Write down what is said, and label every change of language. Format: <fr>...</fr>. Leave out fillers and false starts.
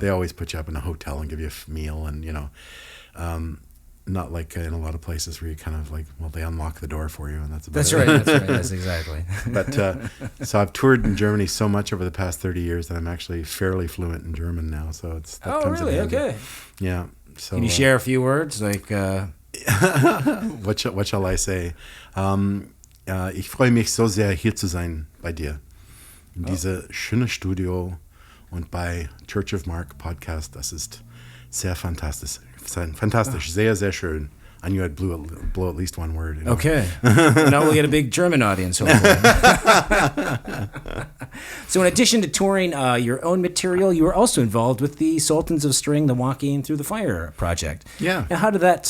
<en>They always put you up in a hotel and give you a meal, and not like in a lot of places where you kind of like, well, they unlock the door for you, and that's about it. That's right. That's exactly. But so I've toured in Germany so much over the past 30 years that I'm actually fairly fluent in German now. So that comes in handy. Okay. Yeah. So can you share a few words like? What shall I say?</en> <de>Ich freue mich so sehr, hier zu sein bei dir. In diesem schönen Studio und bei Church of Mark Podcast. Das ist sehr fantastisch. Fantastisch. Sehr, sehr schön.</de> <en>I knew I'd blow at least one word. Okay. Now we'll get a big German audience, hopefully. So in addition to touring your own material, you were also involved with the Sultans of String, the Walking Through the Fire project. Yeah. Now, how did that</en>